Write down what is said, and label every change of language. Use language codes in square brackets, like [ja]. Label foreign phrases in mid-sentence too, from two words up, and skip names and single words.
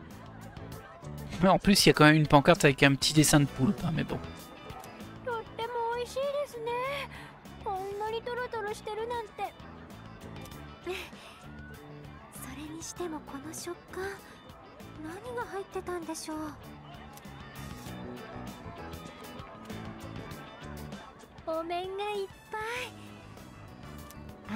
[fr] Mais en plus, il y a quand même une pancarte avec un petit dessin de poulpe, hein, mais bon. [ja] 美味しいですね。こんなにトロトロしてるなんて。それにしてもこの食感、何が入ってたんでしょう。お面がいっぱい。